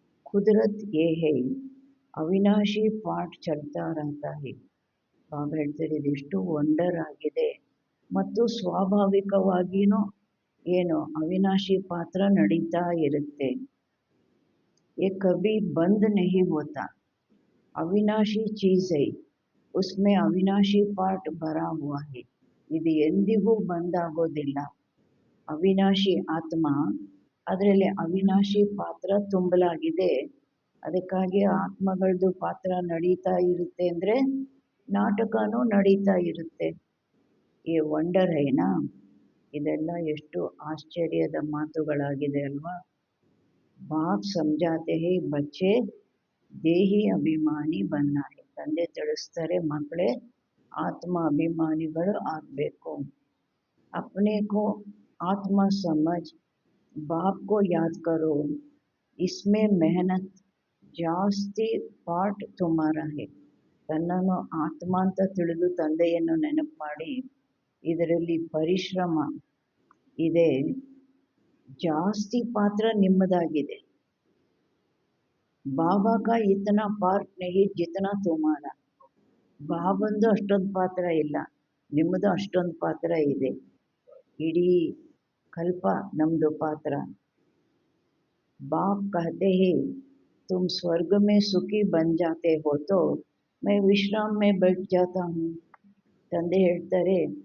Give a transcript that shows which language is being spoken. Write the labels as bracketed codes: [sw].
[hi] ಕುದರತ್ ಯೇ ಹೈ, ಅವಿನಾಶಿ ಪಾಠ ಚಲ್ತಾ ರಹತಾ ಹೈ. [kn] ಬಾಬಾ ಹೇಳ್ತಾರೆ ಇದೆಷ್ಟು ವಂಡರ್ ಆಗಿದೆ, ಮತ್ತು ಸ್ವಾಭಾವಿಕವಾಗಿಯೂ ಏನು ಅವಿನಾಶಿ ಪಾತ್ರ ನಡೀತಾ ಇರುತ್ತೆ. [hi] ये कभी बंद नहीं होता. अविनाशी चीज है, उसमें अविनाशी पार्ट भरा हुआ है. [kn] ಇದು ಎಂದಿಗೂ ಬಂದಾಗೋದಿಲ್ಲ. ಅವಿನಾಶಿ ಆತ್ಮ, ಅದರಲ್ಲಿ ಅವಿನಾಶಿ ಪಾತ್ರ ತುಂಬಲಾಗಿದೆ. ಅದಕ್ಕಾಗಿ ಆತ್ಮಗಳದ್ದು ಪಾತ್ರ ನಡೀತಾ ಇರುತ್ತೆ ಅಂದರೆ ನಾಟಕನೂ ನಡೀತಾ ಇರುತ್ತೆ. ಈ [hi] ವಂಡರ್ ಹೈನಾ, [kn] ಇದೆಲ್ಲ ಎಷ್ಟು ಆಶ್ಚರ್ಯದ ಮಾತುಗಳಾಗಿದೆ ಅಲ್ವಾ. [hi] ಬಾಪ್ ಸಮझाते हैं बच्चे ದೇಹಿ ಅಭಿಮಾನಿ ಬನ್ನ ಹೈ. [kn] ತಂದೆ ತಿಳಿಸ್ತಾರೆ ಮಕ್ಕಳೇ ಆತ್ಮ ಅಭಿಮಾನಿಗಳು ಆಗಬೇಕು. [hi] अपने को आत्मा समझ, बाप को याद करो, इसमें मेहनत [kn] ಜಾಸ್ತಿ ಪಾರ್ಟ್ [hi] तुम्हारा है. [kn] ತನ್ನನ್ನು ಆತ್ಮ ಅಂತ ತಿಳಿದು ತಂದೆಯನ್ನು ನೆನಪು ಮಾಡಿ, ಇದರಲ್ಲಿ ಪರಿಶ್ರಮ ಇದೆ, ಜಾಸ್ತಿ ಪಾತ್ರ ನಿಮ್ಮದಾಗಿದೆ. [hi] ಬಾಬಾ ಕಾ ಇತನಾ ಪಾರ್ಟ್ ನಹಿ ಜಿತನಾ ತುಮಾರಾ. [kn] ಬಾಬಂದು ಅಷ್ಟೊಂದು ಪಾತ್ರ ಇಲ್ಲ, ನಿಮ್ಮದು ಅಷ್ಟೊಂದು ಪಾತ್ರ ಇದೆ. ಇಡೀ ಕಲ್ಪ ನಮ್ಮದು ಪಾತ್ರ. [hi] बाप कहते हैं तुम स्वर्ग में सुखी बन जाते हो तो मैं विश्राम में बैठ जाता हूँ. [kn] ತಂದೆ ಹೇಳ್ತಾರೆ